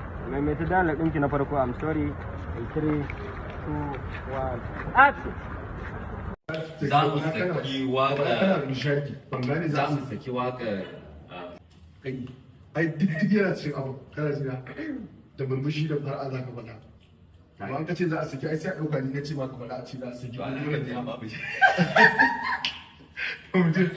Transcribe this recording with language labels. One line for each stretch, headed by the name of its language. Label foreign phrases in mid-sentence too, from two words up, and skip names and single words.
Hausa: Maimaita dialogue ɗinki na farko,
English: "I'm sorry." In three, two, one, action.
Hausa: Za mu saki waƙar. Kana nishadi, ban gane za Za mu su saki waƙar, ah, Ai, ai, duk, duk yana cikin abu, kana ji na? Da murmushi da fara'a za ka faɗa. Amma an ka ce za a saki, ai sai a ɗauka ni na ce ma ka faɗa a ce za a saki. To, ana kan jira babu shi. Mu je.